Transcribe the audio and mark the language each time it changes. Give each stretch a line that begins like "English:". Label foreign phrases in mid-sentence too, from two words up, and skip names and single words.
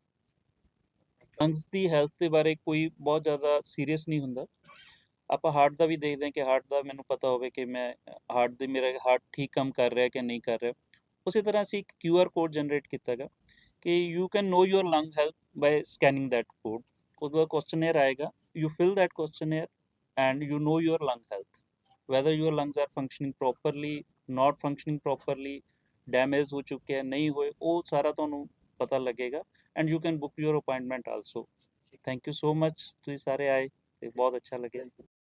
Punjabi: ਲੰਗਸ ਦੀ ਹੈਲਥ ਦੇ ਬਾਰੇ ਕੋਈ ਬਹੁਤ ਜ਼ਿਆਦਾ ਸੀਰੀਅਸ ਨਹੀਂ ਹੁੰਦਾ ਆਪਾਂ ਹਾਰਟ ਦਾ ਵੀ ਦੇਖਦੇ ਹਾਂ ਕਿ ਹਾਰਟ ਦਾ ਮੈਨੂੰ ਪਤਾ ਹੋਵੇ ਕਿ ਮੈਂ ਮੇਰਾ ਹਾਰਟ ਠੀਕ ਕੰਮ ਕਰ ਰਿਹਾ ਕਿ ਨਹੀਂ ਕਰ ਰਿਹਾ ਉਸੇ ਤਰ੍ਹਾਂ ਅਸੀਂ ਇੱਕ QR ਕੋਡ ਜਨਰੇਟ ਕੀਤਾ ਹੈਗਾ ਕਿ
English: you can know your lung health by scanning that code
Punjabi: ਉਹਦਾ ਕੁਐਸਚਨੇਅਰ ਆਏਗਾ
English: you fill that questionnaire and you know your lung health whether your lungs are functioning properly not functioning properly
Punjabi: damage ਹੋ ਚੁੱਕੇ ਹੈ ਨਹੀਂ ਹੋਏ ਉਹ ਸਾਰਾ ਤੁਹਾਨੂੰ ਪਤਾ ਲੱਗੇਗਾ
English: and you can book your appointment also thank you so much
Punjabi: ਤੁਸੀਂ ਸਾਰੇ ਆਏ ਤੇ ਬਹੁਤ ਅੱਛਾ ਲੱਗਿਆ